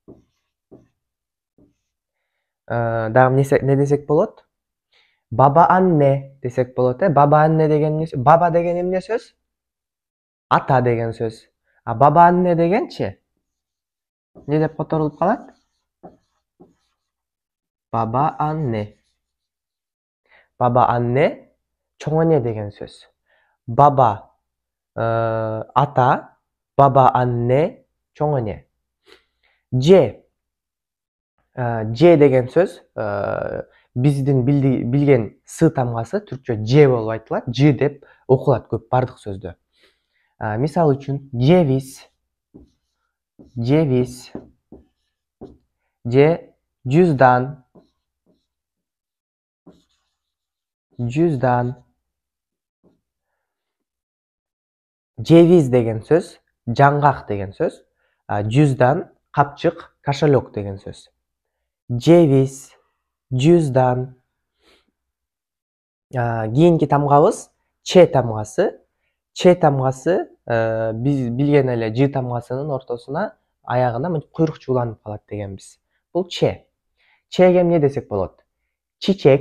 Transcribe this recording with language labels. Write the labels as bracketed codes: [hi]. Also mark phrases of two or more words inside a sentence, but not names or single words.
[ky] Дагы эмне десек болот? [tr] baba anne [ky] десек болот. [tr] baba anne [ky] деген эмне? Баба деген эмне сөз? Ата деген сөз. [tr] baba anne [ky] дегенчи эмне деп которулуп калат? [tr] Baba anne. Baba anne, [ky] чоң эне деген сөз. [tr] Baba ata, baba anne, [ky] чоң эне. C. C деген сөз биздин билген сы тамгасы түркчө Ж болуп айтылат. Ж деп окулат көп бардык сөздө. Мисал үчүн [tr] ceviz, ceviz, [ky] же [tr] cüzdan, cüzdan. [ky] Ceviz деген сөз жаңгак деген сөз. Cüzdan капчык, кошелек деген сөз. [tr] Ceviz, cüzdan. [ky] Кийинки тамгабыз Ч тамгасы. Ч тамгасы биз билген эле Ж тамгасынын ортосуна аягына мынтип куйрук чууланып калат дегенбиз. Бул Ч. Чге эмне десек болот? Чичек.